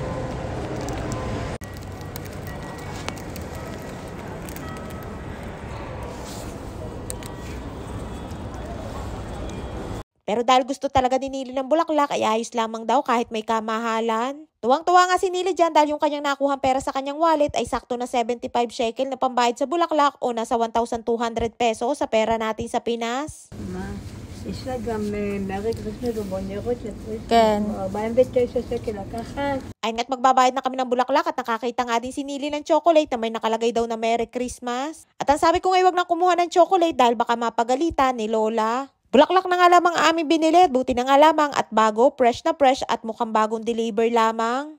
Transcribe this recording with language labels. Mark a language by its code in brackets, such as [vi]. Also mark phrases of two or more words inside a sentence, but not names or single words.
[tl] Pero dahil gusto talaga ni Nili ng bulaklak ay ayos lamang daw kahit may kamahalan. Tuwang-tuwa nga si Nili dyan dahil yung kanyang nakuhang pera sa kanyang wallet ay sakto na 75 shekel na pambayad sa bulaklak o nasa 1,200 pesos sa pera natin sa Pinas. [he] יש לה גם [en] Merry Christmas [he] ובונרות לקריסמס. כן. 49 שקל לקחת. [tl] Ayun nga't magbabayad na kami ng bulaklak at nakakita nga din si Nili ng chocolate na may nakalagay daw na [en] Merry Christmas. [tl] At ang sabi ko nga huwag nang kumuha ng chocolate dahil baka mapagalitan ni Lola. Bulaklak na nga lamang ang aming binili at buti na nga lamang at bago, fresh na fresh at mukhang bagong deliver lamang.